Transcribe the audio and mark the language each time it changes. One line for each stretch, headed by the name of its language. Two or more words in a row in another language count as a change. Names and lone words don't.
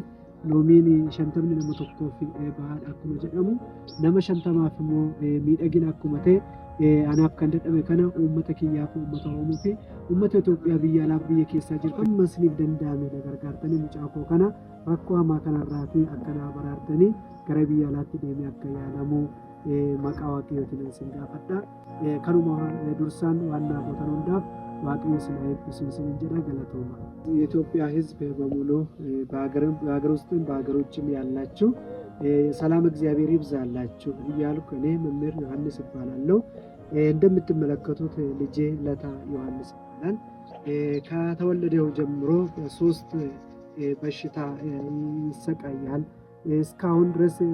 Oromo: loomiin 50 nama tokkoof bahaadha akkuma jedhamu nama 50maaf immoo miidhagina akkuma ta'e anaaf kan dadhabe kana uummata kiyyaaf uummata Oromoo fi uummata Itoophiyaa biyya alaa biyya keessaa jiru amma isiniif danda'ame gargaartanii mucaa koo kana rakkoo hamaa kanarraa fi akkanaa baraartanii gara biyya alaatti deemee akka yaalamu maqaa Waaqayyootiin isin gaafadha. Kanuma dursaan waan naafotan hundaaf waaqayyo isin eebbisu isin jedha galatooma።
Amharic: የኢትዮጵያ ሕዝብ በሙሉ በሀገር ውስጥም በሀገር ውጭም ያላችሁ ሰላም እግዚአብሔር ይብዛላችሁ እያልኩ እኔ መምህር ዮሐንስ እባላለሁ። እንደምትመለከቱት ልጄ ለታ ዮሐንስ ይባላል። ከተወለደው ጀምሮ በሶስት በሽታ ይሰቃያል። እስካሁን ድረስ